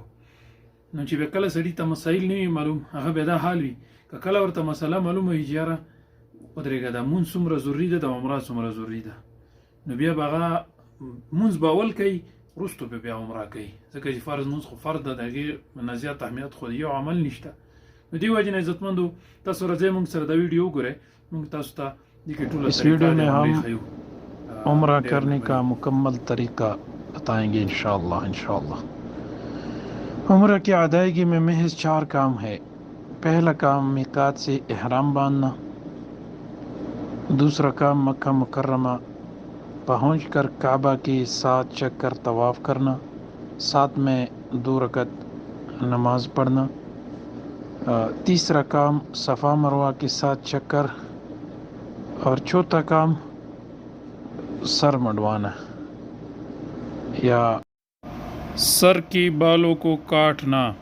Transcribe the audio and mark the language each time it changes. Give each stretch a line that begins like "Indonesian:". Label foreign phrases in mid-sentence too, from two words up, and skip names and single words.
Pashto: نو چې بیا کله سړي ته مسایل نه وي معلوم، هغه بیا دا حال وي، که کله ورته مسله معلومه وي چې یاره ودرېږه دا مونځ څومره ضروري ده، د عمره څومره ضروري ده، نو بیا به هغه مونځ به اول کوي، وروسته به بیا عمره کوي، ځکه چې فرض مونځ خو فرض ده، د هغې نه زیات اهمیت خو یو عمل نشته. نو دې وجې نه عزتمندو تاسو راځئ مونږ سره دا ویډیو وګورئ، مونږ تاسو ته دې ټوله
Urdu: اس ویڈیو میں ہم عمرہ کرنے کا مکمل طریقہ بتائیں گے ان شاء اللہ. عمرہ کی ادائیگی میں محض 4 کام ہیں. پہلا کام میقات سے احرام باندھنا، دوسرا کام مکہ مکرمہ پہنچ کر کعبہ کے 7 چکر طواف کرنا، ساتھ میں 2 رکعت نماز پڑھنا، تیسرا کام صفا مروہ کے 7 چکر، اور چوتھا کام سر منڈوانا یا سر کی بالوں کو کاٹنا.